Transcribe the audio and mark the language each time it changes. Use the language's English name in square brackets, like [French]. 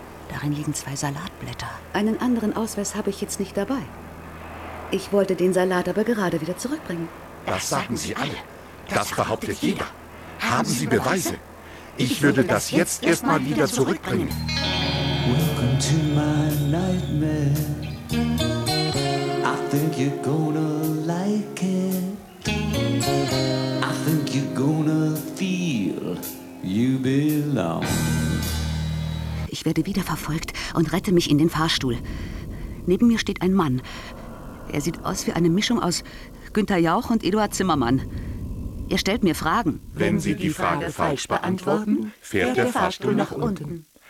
[German] Darin liegen 2 Salatblätter. Einen anderen Ausweis habe ich jetzt nicht dabei. Ich wollte den Salat aber gerade wieder zurückbringen. Das sagen Sie alle. Das behauptet jeder. Haben Sie Beweise? Ich würde das jetzt erstmal wieder zurückbringen. [English] Welcome to my nightmare. I think you're gonna like it. I think you're gonna feel you belong. [German] Ich werde wieder verfolgt und rette mich in den Fahrstuhl. Neben mir steht ein Mann. Er sieht aus wie eine Mischung aus Günther Jauch und Eduard Zimmermann. Er stellt mir Fragen. Wenn Sie die Frage falsch beantworten, fährt der Fahrstuhl nach unten.